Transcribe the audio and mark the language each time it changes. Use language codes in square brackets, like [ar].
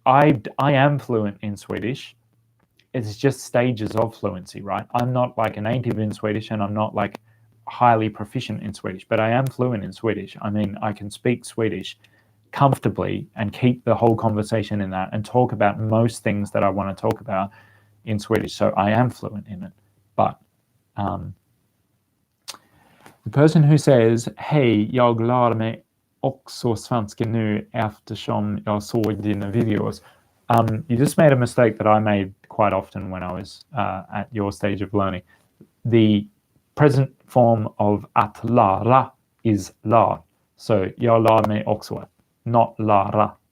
[en] I am fluent in Swedish. It's just stages of fluency, right? I'm not like a native in Swedish, and I'm not like highly proficient in Swedish, but I am fluent in Swedish. I mean, I can speak Swedish comfortably and keep the whole conversation in that and talk about most things that I want to talk about in Swedish. So I am fluent in it. But the person who says, [sv] hej, jag lär mig också svenska nu eftersom jag såg dina videos. [en] You just made a mistake that I made quite often when I was at your stage of learning. The present form of att lära is lär. So [sv] jag lär mig också, [en] not [sv] lära.